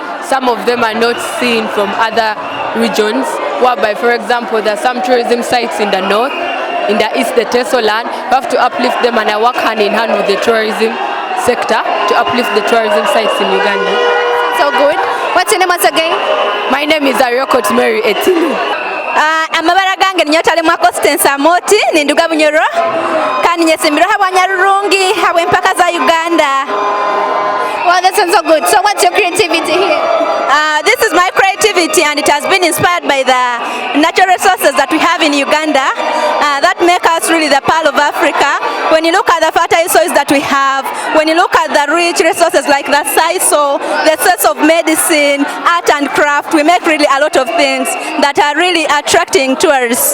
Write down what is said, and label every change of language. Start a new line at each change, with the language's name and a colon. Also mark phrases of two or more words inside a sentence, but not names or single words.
English: Some of them are not seen from other regions, whereby, for example, there are some tourism sites in the north, in the east, the Tesoland. We have to uplift them, and I work hand in hand with the tourism sector to uplift the tourism sites in Uganda. So good. What's your name once again? My name is Mary Etilu.
Nyoro: Amabara gange ninyotale mwa Constance Amoti ninduga bunyoro kandi nyesimbiro habanyarurungi habwe mpaka za Uganda.
English: Wow, that sounds so good. So what's your creativity here? This is my creativity, and it has been inspired by the natural resources that we have in Uganda that make us really the pearl of Africa. When you look at the fertile soils that we have, when you look at the rich resources like the sisal, the source of medicine, art and craft, we make really a lot of things that are really attracting tourists.